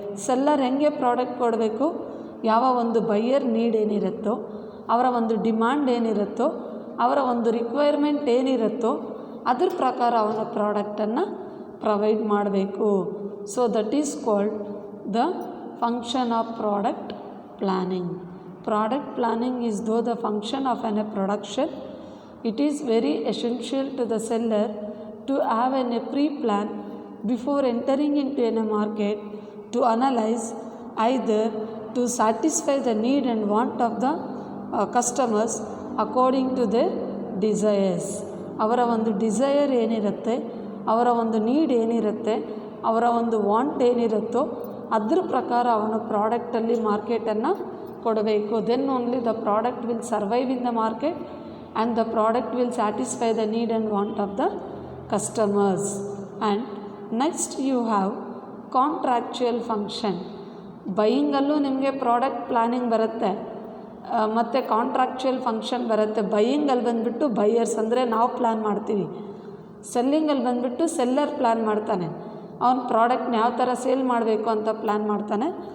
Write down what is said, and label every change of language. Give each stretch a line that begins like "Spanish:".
Kannada: Seller ಹೆಂಗೆ product ಕೊಡಬೇಕು, ಯಾವ ಒಂದು ಬೈಯರ್ ನೀಡ್ ಏನಿರುತ್ತೋ, ಅವರ ಒಂದು ಡಿಮ್ಯಾಂಡ್ ಏನಿರುತ್ತೋ, ಅವರ ಒಂದು ರಿಕ್ವೈರ್ಮೆಂಟ್ ಏನಿರುತ್ತೋ ಅದ್ರ ಪ್ರಕಾರ ಅವನ ಪ್ರಾಡಕ್ಟನ್ನು ಪ್ರೊವೈಡ್ ಮಾಡಬೇಕು.
English: So that is called the function of product planning. Product planning is though the function of an a production. It is very essential to the seller to have a pre-plan before entering into a market to analyze either to satisfy the need and want of the customers according to their desires.
Kannada: ಅವರ ಒಂದು desire ಏನಿರುತ್ತೆ, ಅವರ ಒಂದು need ಏನಿರುತ್ತೆ, ಅವರ ಒಂದು want ಏನಿರುತ್ತೋ ಅದ್ರ ಪ್ರಕಾರ ಅವನ ಪ್ರಾಡಕ್ಟಲ್ಲಿ ಮಾರ್ಕೆಟನ್ನು ಕೊಡಬೇಕು.
English: Then only the product will survive in the market and the product will satisfy the need and want of the customers. And next you have contractual function.
Kannada: ಬೈಯಿಂಗಲ್ಲೂ ನಿಮಗೆ ಪ್ರಾಡಕ್ಟ್ ಪ್ಲ್ಯಾನಿಂಗ್ ಬರುತ್ತೆ ಮತ್ತು ಕಾಂಟ್ರಾಕ್ಚುಯಲ್ ಫಂಕ್ಷನ್ ಬರುತ್ತೆ. ಬೈಯಿಂಗಲ್ಲಿ ಬಂದುಬಿಟ್ಟು buyers ಅಂದರೆ ನಾವು plan ಮಾಡ್ತೀವಿ, ಸೆಲ್ಲಿಂಗಲ್ಲಿ ಬಂದುಬಿಟ್ಟು seller plan ಮಾಡ್ತಾನೆ, ಅವನ ಪ್ರಾಡಕ್ಟ್ನ ಯಾವ ಥರ ಸೇಲ್ ಮಾಡಬೇಕು ಅಂತ ಪ್ಲ್ಯಾನ್ ಮಾಡ್ತಾನೆ.